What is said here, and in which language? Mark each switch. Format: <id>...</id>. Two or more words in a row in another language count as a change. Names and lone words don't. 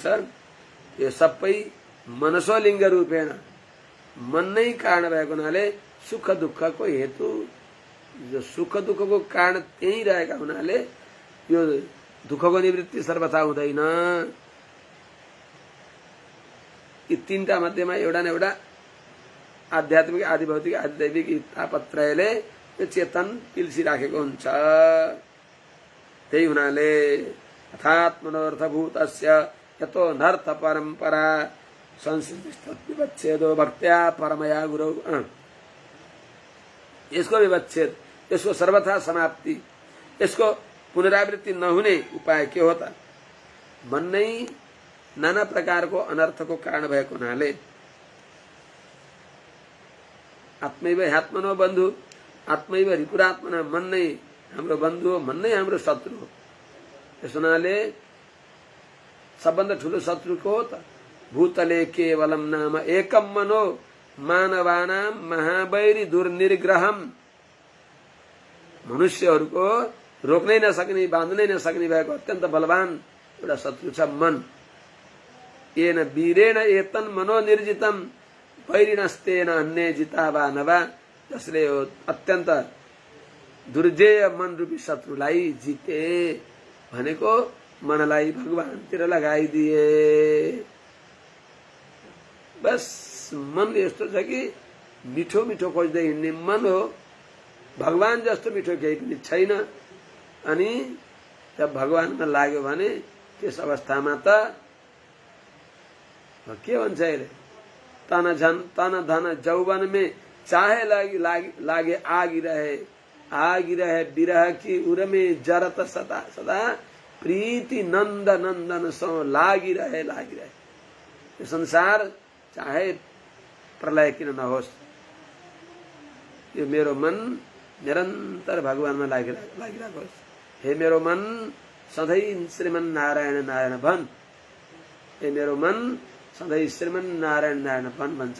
<ne>यो सबै मनसोलिङ्ग रूपेण मन नै कारण भएको हुनाले सुख दुःखको हेतु जो सुख दुःखको कारण त्यही रहेका हुनाले यो दुःखको निवृत्ति सर्वथा हुँदैन। यी तीनटा मध्येमा एउटा न एउटा आध्यात्मिक आदि भौतिक आदि दैविक तापत्रयले यो चेतन पिल्सिराखेको हुन्छ। त्यही हुनाले अर्थात्</ne> <sa>मनोर्थभूतस्य यतो नर्थ परम्परा संस्कृतिविच्छेदो भक्त्या परमया गुरौ।</sa> <ne>यसको विच्छेद, यसको सर्वथा समाप्ति, यसको पुनरावृत्ति नहुने उपाय के हो त? मन नै नाना प्रकारको अनर्थको कारण भएको हुनाले</ne> <sa>आत्मैव ह्यात्मनो बन्धु आत्मैव रिपुरात्मना,</sa> <ne>मन नै हाम्रो बन्धु हो, मन नै हाम्रो शत्रु हो। त्यस हुनाले सबभन्दा ठुलो शत्रु को हो त?</ne> <sa>भूतले केवलम नाम एकम मनो मानवानाम महावैरी दुर्निर्ग्रहम।</sa> <ne>मनुष्यहरूको रोक्नै नसक्ने, बाँध्नै नसक्ने भएको अत्यन्त बलवान एउटा शत्रु छ मन।</ne> <sa>येन वीरेण एतन मनोनिर्जितम वैरिणस्तेन अन्य जितावा नवा,</sa> <ne>जसले यो अत्यन्त दुर्जेय मन रूपी शत्रुलाई जिते भनेको मनलाई भगवानतिर लगाइदिए। बस मन यस्तो छ कि मिठो मिठो खोज्दै हिँड्ने मन हो, भगवान जस्तो मिठो केही पनि छैन। अनि जब भगवानमा लाग्यो भने त्यस अवस्थामा त के भन्छ अहिले,</ne> <hi>तन धन जौवन में चाहे लागे आगी रहे विरह की उर में जरत सदा सदा, प्रीति नंद नंदन सो लागी रहे।</hi> <ne>यो संसार चाहे प्रलय किन नहोस्, यो मेरो मन निरन्तर भगवानमा लागिरहेको होस्। हे मेरो मन सधैँ श्रीमन नारायण नारायण भन, हे मेरो मन सधैँ श्रीमन नारायण नारायण भन भन्छ।</ne>